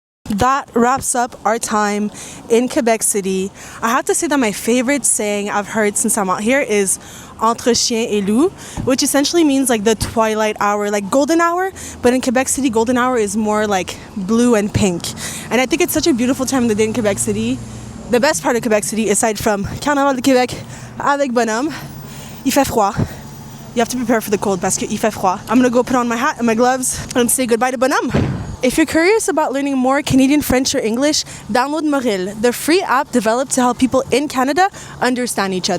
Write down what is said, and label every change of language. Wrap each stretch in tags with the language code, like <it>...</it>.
<en>That wraps up our time in Quebec City. I have to say that my favorite saying I've heard since I'm out here is</en> <fr>Entre, chien et loup,</fr> <en>which essentially means like the twilight hour, like golden hour. But in Quebec City, golden hour is more like blue and pink. And I think it's such a beautiful time of the day in Quebec City. The best part of Quebec City, aside from Carnaval de Québec</en> <fr>avec Bonhomme, il fait froid.</fr> <en>You have to prepare for the cold</en> <fr>parce qu'il fait froid.</fr> <en>I'm gonna go put on my hat and my gloves and say goodbye to Bonhomme. If you're curious about learning more Canadian French or English, download Mauril, the free app developed to help people in Canada understand each other.</en>